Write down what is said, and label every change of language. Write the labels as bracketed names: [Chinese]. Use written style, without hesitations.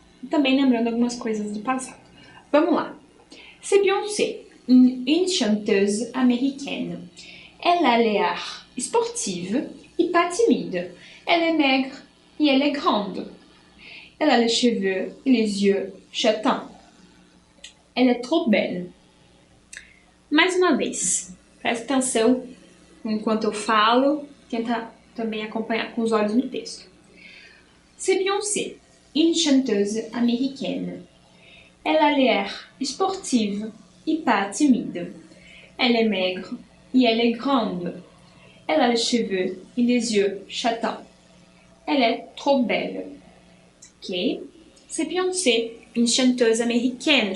[Portuguese] E também lembrando algumas coisas do passado. Vamos lá. [French] C'est Beyoncé, une chanteuse américaine. Elle a l'air sportive et pas timide. Elle est maigre et elle est grande. Elle a les cheveux et les yeux châtains. Elle est trop belle. [Portuguese] Mais uma vez, presta atenção enquanto eu falo, tenta também acompanhar com os olhos no texto. [French] C'est Beyoncé, une chanteuse américaine. Elle a l'air sportive et pas timide. Elle est maigre et elle est grande. Elle a les cheveux et les yeux châtains. Elle est trop belle. Ok? C'est Beyoncé, une chanteuse américaine.